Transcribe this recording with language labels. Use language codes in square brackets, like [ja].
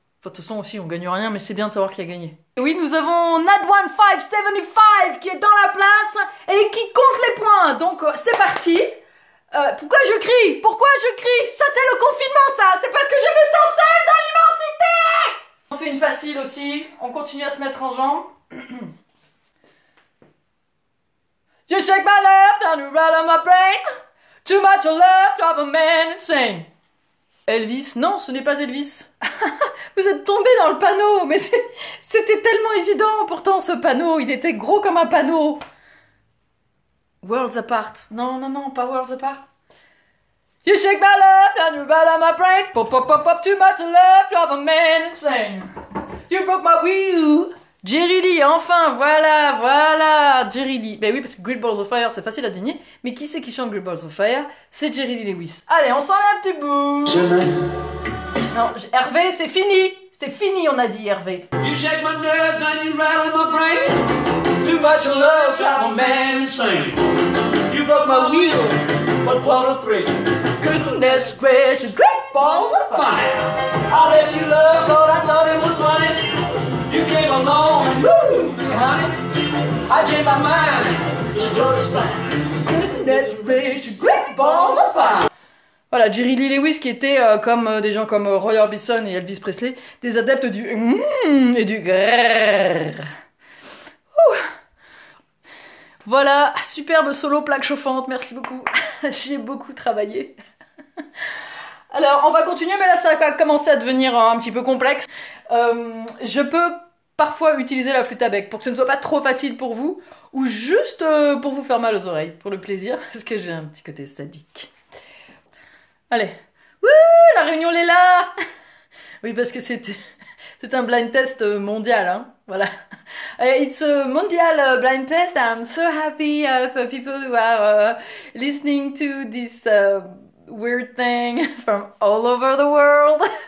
[fr] Enfin, de toute façon aussi on gagne rien, mais c'est bien de savoir qui a gagné. Et oui, nous avons Nad1575 qui est dans la place et qui compte les points, donc c'est parti. Pourquoi je crie? Ça c'est le confinement ça, c'est parce que je me sens seule dans l'immensité. On fait une facile aussi, on continue à se mettre en jambes. [en] You shake my left and you right on my brain. Too much left of a man insane. [fr] Elvis? Non, ce n'est pas Elvis. Vous êtes tombé dans le panneau, mais c'était tellement évident pourtant ce panneau, il était gros comme un panneau. Worlds Apart. Non, pas Worlds Apart. [en] You shake my left and you right on my brain. Pop, too much left of a man insane. You broke my wheel. Jerry Lee, [fr] enfin, voilà, [en] Jerry Lee. [fr] Ben oui, parce que Great Balls of Fire, c'est facile à deviner. Mais qui c'est qui chante Great Balls of Fire? C'est Jerry Lee Lewis. Allez, on s'en met un petit bout. Non, Hervé, c'est fini, on a dit Hervé. [en] You shake my nerves and you rattle my brain. Too much love, drive a man insane. You broke my wheel, but what a thrill. Goodness gracious, Great Balls of Fire. I let you love, but I thought it was funny. You came along and woo, honey. I changed my mind, just so it's fine. Goodness gracious, Great Balls of Fire. [fr] Voilà, Jerry Lee Lewis qui était comme des gens comme Roy Orbison et Elvis Presley, des adeptes du et du grrrr. Voilà, superbe solo plaque chauffante, merci beaucoup. J'ai beaucoup travaillé. Alors, on va continuer, mais là, ça va commencer à devenir un petit peu complexe. Je peux parfois utiliser la flûte à bec pour que ce ne soit pas trop facile pour vous, ou juste pour vous faire mal aux oreilles, pour le plaisir, parce que j'ai un petit côté sadique. Allez, Wouh, la réunion est là. Oui, parce que c'est un blind test mondial, hein. [en] Voilà. It's a mondial blind test. I'm so happy for people who are listening to this weird thing from all over the world.